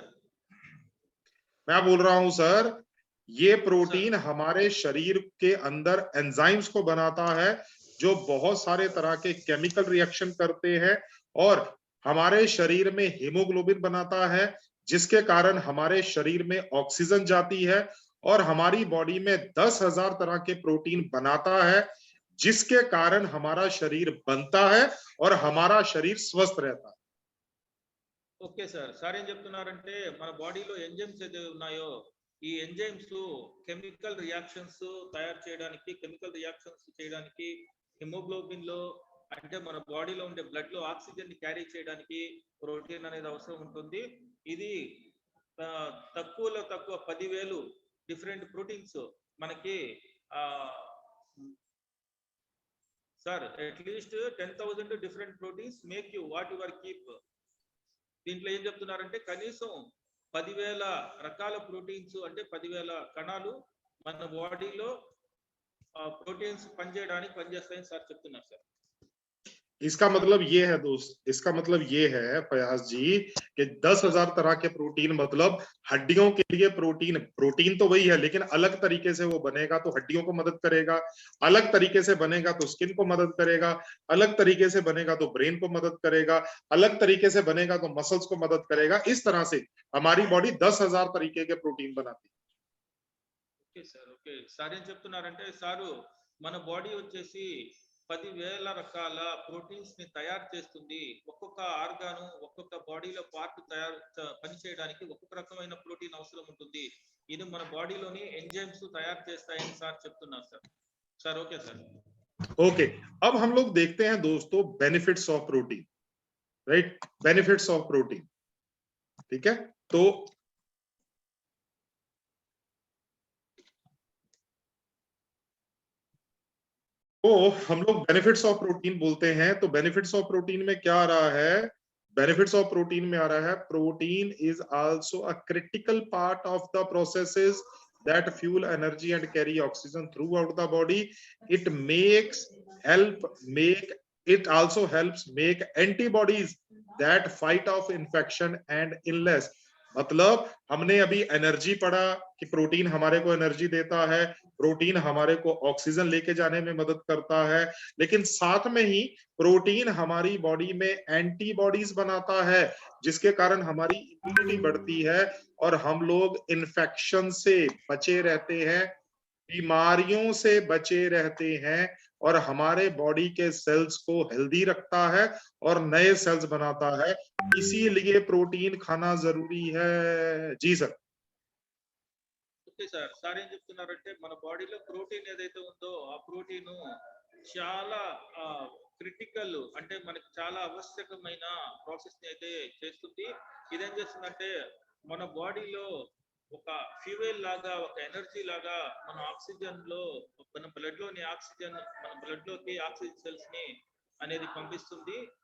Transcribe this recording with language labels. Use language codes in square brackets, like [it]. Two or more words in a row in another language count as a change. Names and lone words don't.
[hi] मैं बोल रहा हूं सर, ये प्रोटीन हमारे शरीर के अंदर एंजाइम्स को बनाता है जो बहुत सारे तरह के [en] chemical reaction [hi] करते हैं और हमारे शरीर में हीमोग्लोबिन बनाता है जिसके कारण हमारे शरीर में ऑक्सीजन जाती है और हमारी बॉडी में 10,000 तरह के प्रोटीन बनाता है जिसके कारण हमारा शरीर बनता है और हमारा शरीर स्वस्थ रहता है। [te] ఓకే సార్, సార్ ఏం చెప్తున్నారంటే మన బాడీలో ఎంజైమ్స్ ఏదైతే ఉన్నాయో ఈ ఎంజైమ్స్ [en] chemical reactions [te] తయారు చేయడానికి, [en] chemical reactions [te] చేయడానికి హిమోగ్లోబిన్ లో అంటే మన బాడీలో ఉండే బ్లడ్ లో ఆక్సిజన్ ని క్యారీ చేయడానికి ప్రోటీన్ అనేది అవసరం ఉంటుంది. ఇది తక్కువలో తక్కువ [en] 10,000 different proteins [te] మనకి సార్ [en] at least 10,000 different proteins make you what your keep. [te] దీంట్లో ఏం చెప్తున్నారంటే కనీసం 10,000 రకాల ప్రోటీన్స్ అంటే 10,000 కణాలు మన బాడీలో ప్రోటీన్స్ పనిచేస్తాయని సార్ చెప్తున్నారు సార్. [hi] इसका मतलब ये है दोस्त, इसका मतलब ये है फयाज जी कि 10,000 तरह के प्रोटीन, मतलब हड्डियों के लिए प्रोटीन तो वही है लेकिन अलग तरीके से वो बनेगा तो हड्डियों को मदद करेगा, अलग तरीके से बनेगा तो स्किन को मदद करेगा, अलग तरीके से बनेगा तो ब्रेन को मदद करेगा, अलग तरीके से बनेगा तो मसल्स को मदद करेगा. इस तरह से हमारी बॉडी 10,000 तरीके के प्रोटीन बनाती है. [te] ఓకే సార్, ఓకే సార్ ఏం చెప్తున్నారంటే సారు మన బాడీ వచ్చేసి 10,000 రకాల ప్రోటీన్స్ ని తయారు చేస్తుంది. ఒక్కొక్క ఆర్గాను, ఒక్కొక్క బాడీలో పార్ట్ పని చేయడానికి ఒక్కొక్క రకమైన ప్రోటీన్ అవసరం ఉంటుంది. ఇది మన బాడీలోని ఎంజైమ్స్ తయారు చేస్తాయని సార్ చెప్తున్నారు సార్. సార్ ఓకే సార్. [hi] ओके, अब हम लोग देखते हैं दोस्तों [en] benefits of protein, [hi] राइट? [en] benefits of protein, [hi] ठीक है? तो हम लोग [en] benefits of protein [hi] बोलते हैं, तो [en] benefits of protein [hi] में क्या आ रहा है? [en] benefits of protein [hi] में आ रहा है [en] protein is also a critical part of the processes that fuel energy and carry oxygen throughout the body. It also helps make antibodies that fight off infection and illness. [hi] मतलब हमने अभी एनर्जी पढ़ा कि प्रोटीन हमारे को एनर्जी देता है, प्रोटीन हमारे को ऑक्सीजन लेके जाने में मदद करता है, लेकिन साथ में ही प्रोटीन हमारी बॉडी में एंटीबॉडीज बनाता है जिसके कारण हमारी इम्यूनिटी बढ़ती है और हम लोग इन्फेक्शन से बचे रहते हैं, बीमारियों से बचे रहते हैं और हमारे बॉडी के सेल्स को हेल्दी रखता है और नए सेल्स बनाता है. इसीलिए प्रोटीन खाना जरूरी है. जी सर. [te] ఓకే సార్, సార్ ఏం చెప్తున్నారంటే మన బాడీలో ప్రోటీన్ ఏదైతే ఉందో ఆ ప్రోటీన్ చాలా క్రిటికల్ అంటే మనకి చాలా ఆవశ్యకమైన ప్రాసెస్ ని అయితే చేస్తుంది. ఇదేం చేస్తుందంటే మన బాడీలో ఒక ఫ్యూయల్ లాగా, ఒక ఎనర్జీ లాగా మన ఆక్సిజన్ లో, మన బ్లడ్ లోని ఆక్సిజన్, మన బ్లడ్ లోకి ఆక్సిజన్ సెల్స్ ని అనేది పంపిస్తుంది.